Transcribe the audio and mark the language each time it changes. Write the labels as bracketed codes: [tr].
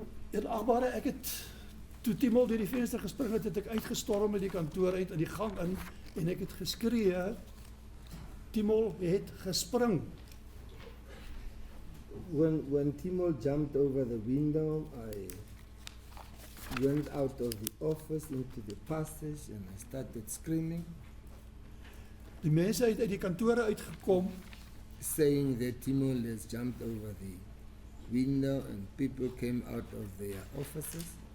[af] Edelagbare, ek het toe Timol deur die venster gespring het ek uitgestorm uit die kantoor uit in die gang in en ek het geskree, Timol het gespring. [en] When Timol jumped over the window, I went out of the office into the passage and I started screaming, [af] Die mense het uit die kantore uitgekom [en] saying that Timol has jumped over the window and people came out of their offices.